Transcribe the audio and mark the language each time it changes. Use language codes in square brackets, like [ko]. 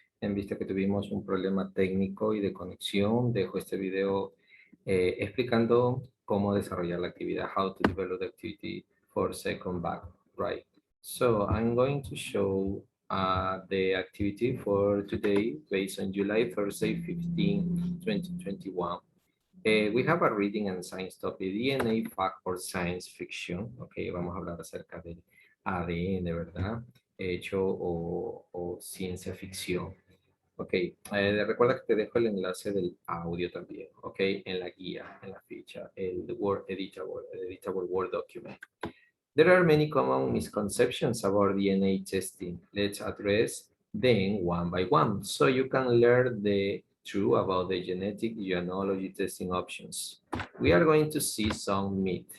[es] En vista que tuvimos un problema técnico y de conexión, dejo este video explicando cómo desarrollar la actividad, [en] how to develop the activity for second back, right? So I'm going to show the activity for today based on July Thursday, 15, 2021. We have a reading and science topic, DNA, fact or science fiction. [es] Ok, vamos a hablar acerca del ADN, ¿verdad? Hecho o ciencia ficción. Ok, recuerda que te dejo el enlace del audio también, ok, en la guía, en la ficha, el Word editable Word document. [en] There are many common misconceptions about DNA testing. Let's address them one by one so you can learn the truth about the genetic genealogy testing options. We are going to see some myth.